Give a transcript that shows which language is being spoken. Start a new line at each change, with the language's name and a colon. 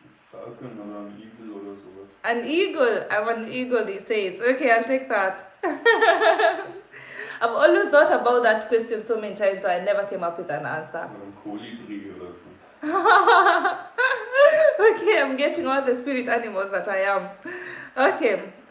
German: Falcon oder ein Eagle oder sowas.
English: An eagle. I'm an eagle, he says. Okay, I'll take that. I've always thought about that question so many times, but I never came up with an answer.
German: Oder ein Kolibri oder so.
English: Okay, I'm getting all the spirit animals that I am. Okay.